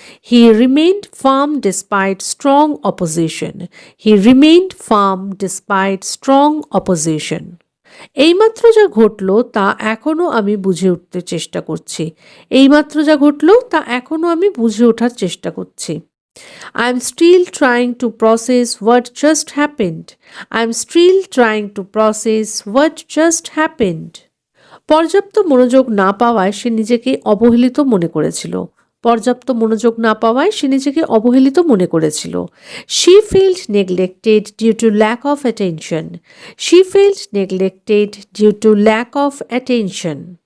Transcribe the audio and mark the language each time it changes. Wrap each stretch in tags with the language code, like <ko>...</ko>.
<en>He remained firm despite strong opposition. He remained firm despite strong opposition.</en> <bn>এইমাত্র যা ঘটল তা এখনও আমি বুঝে উঠতে চেষ্টা করছি। এইমাত্র যা ঘটল তা এখনও আমি বুঝে ওঠার চেষ্টা করছি।</bn> <en>I am still trying to process what just happened. I am still trying to process what just happened.</en> <bn>পর্যাপ্ত মনোযোগ না পাওয়ায় সে নিজেকে অবহেলিত মনে করেছিল। পর্যাপ্ত মনোযোগ না পাওয়ায় সে নিজেকে অবহেলিত মনে করেছিল।</bn> <en>She felt neglected due to lack of attention. She felt neglected due to lack of attention.</en>